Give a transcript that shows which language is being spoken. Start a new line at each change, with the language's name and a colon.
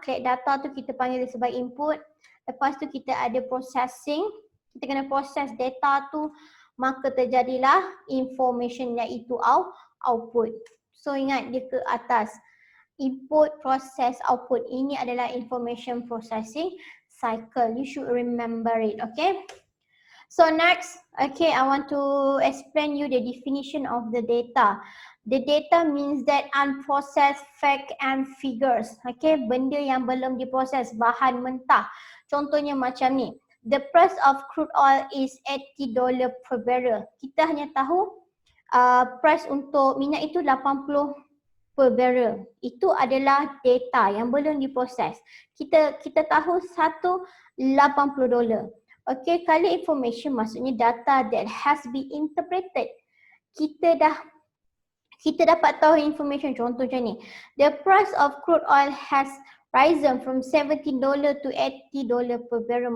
Malay: Collect data tu kita panggil sebagai input. Lepas tu kita ada processing, kita kena proses data tu, maka terjadilah information iaitu output. So ingat dia ke atas. Input, process, output. Ini adalah information processing cycle.
English: You should remember it, okay? So next, okay, I want to explain you the definition of the data. The data means that unprocessed fact and figures.
Malay: Okay, benda yang belum diproses, bahan mentah. Contohnya macam ni.
English: The price of crude oil is $80 per barrel.
Malay: Kita hanya tahu price untuk minyak itu 80 per barrel. Itu adalah data yang belum diproses. Kita tahu satu $80. Okay, kalau information maksudnya
English: data that has been interpreted.
Malay: Kita dapat tahu information, contoh macam ni.
English: The price of crude oil has risen from $70 to $80 per barrel.